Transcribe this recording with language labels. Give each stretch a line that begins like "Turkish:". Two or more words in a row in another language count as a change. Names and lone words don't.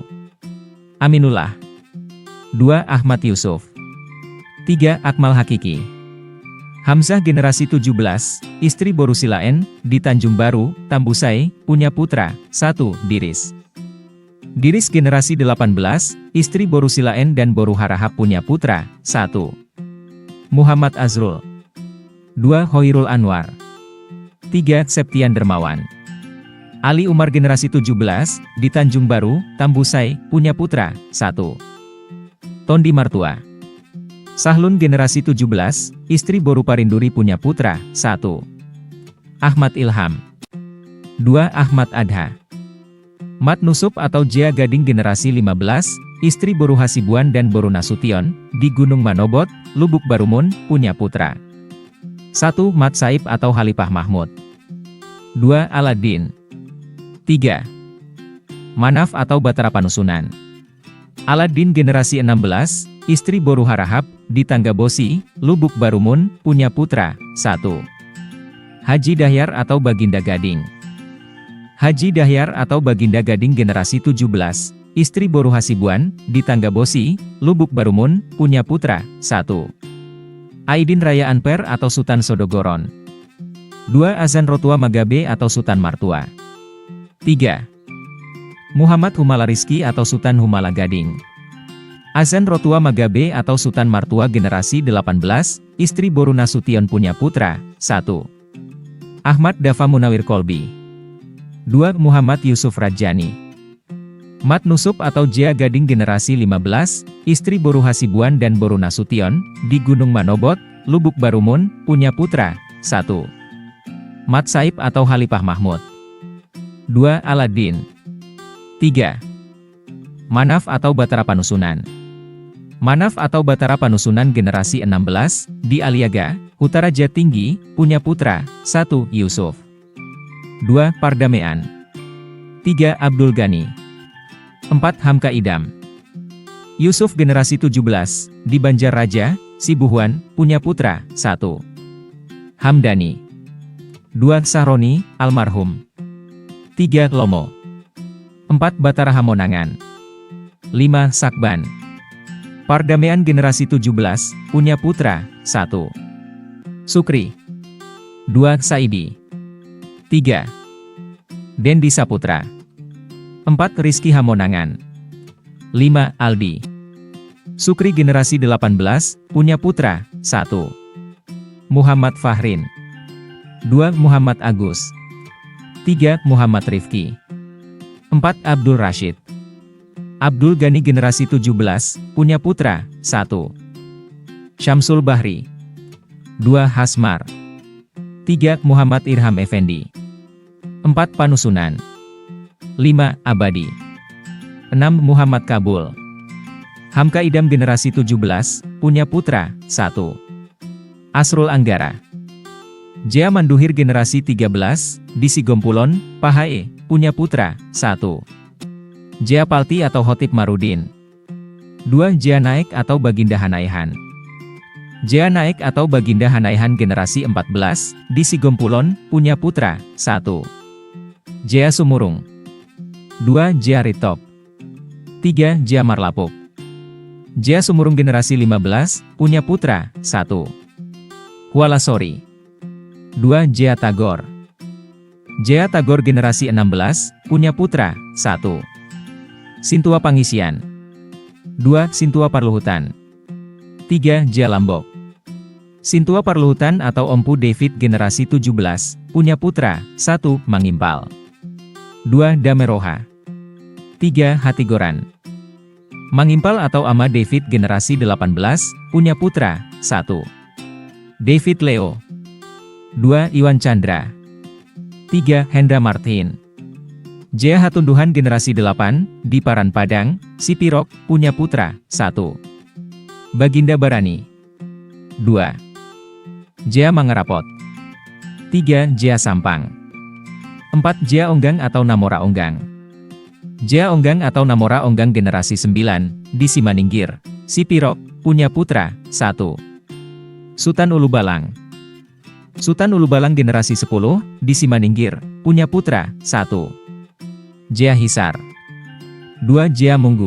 Indonesian: Aminullah. 2. Ahmad Yusuf. 3. Akmal Hakiki. Hamzah generasi 17, istri Boru Silaen, di Tanjung Baru, Tambusai, punya putra, 1. Diris. Diris generasi 18, istri Boru Silaen dan Boru Harahap punya putra, 1. Muhammad Azrul. 2. Hoirul Anwar. 3. Septian Dermawan. Ali Umar generasi 17, di Tanjung Baru, Tambusai, punya putra, 1. Tondi Martua. Sahlun generasi 17, istri Boru Parinduri punya putra, 1. Ahmad Ilham. 2. Ahmad Adha. Mat Nusup atau Jea Gading generasi 15, istri Boru Hasibuan dan Boru Nasution, di Gunung Manobot, Lubuk Barumun, punya putra. 1. Mat Saib atau Khalifah Mahmud. 2. Aladin. 3. Manaf atau Batara Panusunan. Aladin generasi 16, istri Boru Harahap, di Tanggabosi, Lubuk Barumun, punya putra, 1. Haji Dahyar atau Baginda Gading. Haji Dahyar atau Baginda Gading generasi 17, istri Boru Hasibuan, di Tanggabosi, Lubuk Barumun, punya putra, 1. Aidin Raya Anper atau Sultan Sodogoron. 2. Azan Rotua Magabe atau Sultan Martua. 3. Muhammad Humala Rizki atau Sultan Humala Gading. Azan Rotua Magabe atau Sultan Martua generasi 18, istri Boru Nasution punya putra, 1. Ahmad Dafa Munawir Kolbi. 2. Muhammad Yusuf Rajani. Mat Nusup atau Jia Gading generasi 15, istri Boru Hasibuan dan Boru Nasution, di Gunung Manobot, Lubuk Barumun, punya putra, 1. Mat Saib atau Halipah Mahmud. 2. Aladin. 3. Manaf atau Batara Panusunan. Manaf atau Batara Panusunan generasi 16, di Aliaga, Utara Jatinggi, punya putra, 1. Yusuf. 2. Pardamean. 3. Abdul Ghani. 4. Hamka Idam. Yusuf generasi 17, di Banjarraja, Sibuhuan, punya putra, 1. Hamdani. 2. Sahroni, almarhum. 3. Lomo. 4. Batara Hamonangan. 5. Sakban. Pardamean generasi 17, punya putra, 1. Sukri. 2. Saidi. 3. Dendi Saputra. 4. Rizky Hamonangan. 5. Aldi. Sukri generasi 18, punya putra, 1. Muhammad Fahrin. 2. Muhammad Agus. 3. Muhammad Rifki. 4. Abdul Rashid. Abdul Ghani generasi 17, punya putra, 1. Syamsul Bahri. 2. Hasmar. 3. Muhammad Irham Effendi. 4. Panusunan. 5. Abadi. 6. Muhammad Kabul. Hamka Idam generasi 17, punya putra, 1. Asrul Anggara. Jia Manduhir generasi 13, di Sigompulon, Pahae, punya putra, 1. Jia Palti atau Hotip Marudin. 2. Jia Naik atau Baginda Hanaihan. Jia Naik atau Baginda Hanaihan generasi 14, di Sigompulon, punya putra, 1. Jia Sumurung. 2. Jia Ritop. 3. Jia Marlapuk. Jia Sumurung generasi 15, punya putra, 1. Hualasori. 2. Jia Tagor. Jia Tagor generasi 16, punya putra, 1. Sintua Pangisian. 2. Sintua Parluhutan. 3. Jia Lambok. Sintua Parluhutan atau Empu David generasi 17, punya putra, 1. Mangimpal. 2. Dameroha. 3. Hatigoran. Mangimpal atau Ama David generasi 18, punya putra, 1. David Leo. 2. Iwan Chandra. 3. Hendra Martin. Jia Hatunduhan generasi 8, di Paran Padang, Sipirok, punya putra, 1. Baginda Barani. 2. Jia Mangerapot. 3. Jia Sampang. 4. Jia Onggang atau Namora Onggang. Jia Onggang atau Namora Onggang generasi 9, di Simaningkir, Sipirok, punya putra, 1. Sutan Ulubalang. Sutan Ulubalang generasi 10, di Simaningkir, punya putra, 1. Jia Hisar. 2. Jia Munggu.